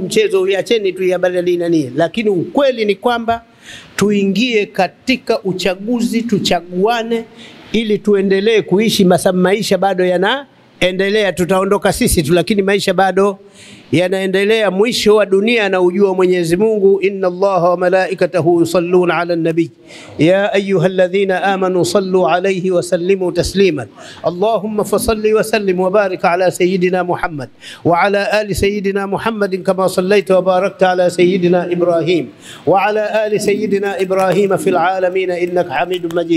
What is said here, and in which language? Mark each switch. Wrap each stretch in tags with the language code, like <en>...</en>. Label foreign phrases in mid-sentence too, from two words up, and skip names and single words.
<sw>Mchezo uiacheni tu ya badali nani, lakini ukweli ni kwamba tuingie katika uchaguzi, tuchaguane ili tuendelee kuishi. Maisha bado yanaendelea, tutaondoka sisi tu, lakini maisha bado yanaendelea. Mwisho wa dunia na ujua Mwenyezi Mungu,</sw> <ar>إن الله وملائكته يصلون على النبي يا أيها الذين آمنوا صلوا عليه وسلموا تسليما. اللهم فصل وسلم وبارك على سيدنا محمد وعلى آل سيدنا محمد كما صليت وباركت على سيدنا إبراهيم وعلى آل سيدنا إبراهيم في العالمين إنك حميد مجيد.</ar>